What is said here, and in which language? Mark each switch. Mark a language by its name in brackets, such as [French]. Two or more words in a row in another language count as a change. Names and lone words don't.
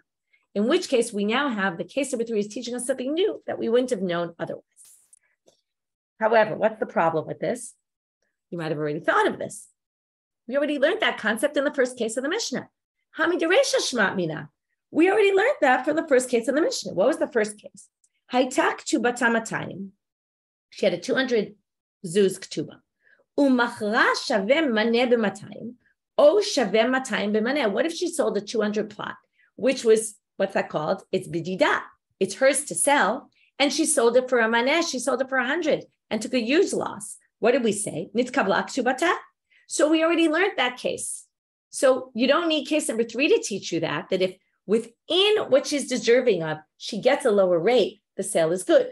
[English] In which case, we now have the case number 3 is teaching us something new that we wouldn't have known otherwise. However, what's the problem with this? You might have already thought of this. We already learned that concept in the first case of the Mishnah. [Aramaic] מהרישא שמעת מינה. [English] We already learned that from the first case of the Mishnah. What was the first case? [Hebrew] היתה כתובתה מאתים, [English] She had a 200 zuz ketubah. [Hebrew] ומכרה שוה מנה במאתים או שוה מאתים במנה. [English] What if she sold a 200 plot, which was, what's that called? It's bidida. It's hers to sell, and she sold it for a maneh. She sold it for 100 and took a huge loss. What did we say? [Hebrew] נתקבלה כתובתה. [English] So we already learned that case. So you don't need case number 3 to teach you that if within what she's deserving of, she gets a lower rate, the sale is good.